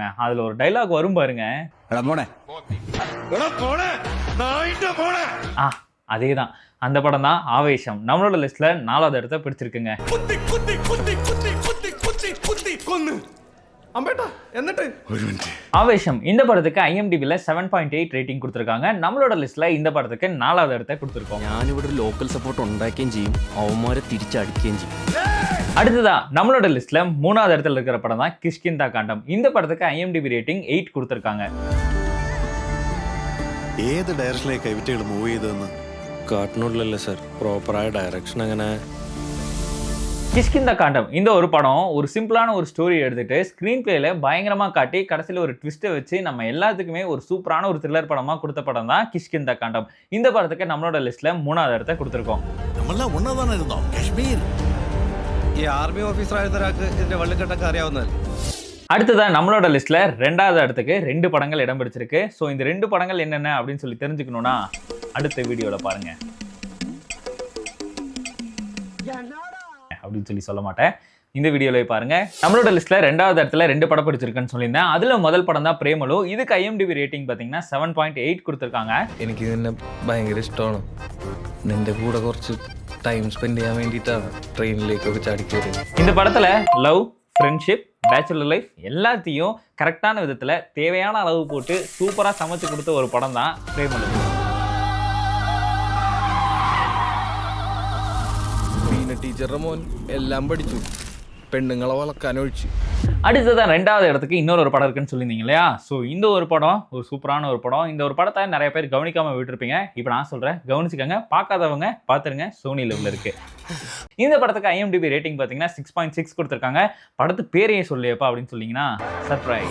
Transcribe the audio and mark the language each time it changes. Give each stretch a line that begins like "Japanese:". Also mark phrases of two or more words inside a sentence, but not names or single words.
Tamil: அதுல ஒரு டைலாக் வரும் பாருங்க, அதேதான் அந்த படம் தான் ஆவேசம். நம்மளோட லிஸ்ட்ல 4வது இடத்தை பிடிச்சிருக்குங்க. ஆவேசம் இந்த படத்துக்கு IMDbல 7.8 ரேட்டிங் கொடுத்துருக்காங்க. நம்மளோட லிஸ்ட்ல இந்த படத்துக்கு 4வது இடத்தை கொடுத்துருக்கோம்.
Malayalam: ഞാനിവിടെ
English: local support
Malayalam: ഉണ്ടാക്കുകയും ചെയ്യും, അവന്മാരെ തിരിച്ചടിക്കുകയും ചെയ്യും.
Tamil: அடுத்ததா நம்மளோட லிஸ்ட்ல 3வது இடத்துல இருக்கிற படம் தான் கிஷ்கிந்தா காண்டம். இந்த படத்துக்கு IMDb ரேட்டிங் 8 கொடுத்துருக்காங்க.
Malayalam: ഏത് ഡയറക്ഷനിലേക്ക് കൈവിറ്റുകൾ മൂവ് ചെയ്തതെന്ന് കാട്ടിനുള്ളിലല്ലേ സാർ, പ്രോപ്പറായ ഡയറക്ഷൻ അങ്ങനെ.
Tamil: கிஷ்கிந்தா காண்டம் இந்த ஒரு படம் ஒரு சிம்பிளான ஒரு ஸ்டோரி எடுத்துட்டு
English: screen play
Tamil: பயங்கரமாக காட்டி கடைசியில் ஒரு ட்விஸ்ட்டை வச்சு நம்ம எல்லாத்துக்குமே ஒரு சூப்பரான ஒரு த்ரில்லர் படமாக கொடுத்த படம் தான் கிஷ்கிந்தா காண்டம். இந்த படத்துக்கு நம்மளோட லிஸ்ட்ல 3வது இடத்தை கொடுத்துருக்கோம்.
Malayalam: നമ്മളെല്ലാം ഒന്നതാണ് ഇരുന്നോ കാശ്മീർ. ഈ
English: army officer
Malayalam: ആയിരുന്ന ഒരാൾക്ക് ഇതിന്റെ വള്ളിക്കെട്ടൊക്കെ അറിയാവുന്നതല്ലേ.
Tamil: அடுத்ததான் நம்மளோட லிஸ்ட்ல 2வது இடத்துக்கு 2 படங்கள் இடம் பிடிச்சிருக்கு. ஸோ இந்த 2 படங்கள் என்னென்ன அப்படின்னு சொல்லி தெரிஞ்சுக்கணும்னா அடுத்த வீடியோவில் பாருங்க அப்படின்னு சொல்லி சொல்ல மாட்டேன், இந்த வீடியோல பாருங்க. நம்மளோட லிஸ்ட்ல 2வது இடத்துல 2 படம் பிடிச்சிருக்குன்னு சொல்லியிருந்தேன். அதுல முதல் படம் தான் பிரேமலு. இதுக்கு IMDb ரேட்டிங் பார்த்தீங்கன்னா 7.8 കൊടുത്തിருக்காங்க.
Malayalam: എനിക്ക് ഇതിനെ ഭയങ്കര ഇഷ്ടമാണ്. നിന്റെ കൂടെ കുറച്ച്
English: time spend
Malayalam: ചെയ്യാൻ വേണ്ടിയിട്ടാണ് ട്രെയിനിലേക്കൊക്കെ ചാടിക്കയറി.
Tamil: இந்த படத்துல லவ், ஃப்ரெண்ட்ஷிப்,
English: bachelor life
Tamil: எல்லாத்தையும் கரெக்டான விதத்துல தேவையான அளவு போட்டு சூப்பரா சமைச்சு கொடுத்த ஒரு படம் தான் பிரேமலு.
Malayalam: ടീച്ചറുടെ മോൻ എല്ലാം പഠിച്ചു. പെണ്ണുങ്ങളെ വളക്കാൻ ഒഴിച്ച്.
Tamil: அடுத்ததான் 2வது இடத்துக்கு இன்னொரு படம் இருக்குன்னு சொல்லியிருந்தீங்க இல்லையா? ஸோ இந்த ஒரு படம் ஒரு சூப்பரான ஒரு படம். இந்த ஒரு படத்தை நிறைய பேர் கவனிக்காமல் விட்டுருப்பீங்க. இப்போ நான் சொல்கிறேன், கவனிச்சுக்கோங்க. பார்க்காதவங்க பார்த்துருங்க. சோனி லெவலில் இருக்கு. இந்த படத்துக்கு IMDb ரேட்டிங் பார்த்தீங்கன்னா 6.6 கொடுத்துருக்காங்க. படத்து பேரையே சொல்லியப்பா அப்படின்னு சொன்னீங்கன்னா சர்ப்ரைஸ்.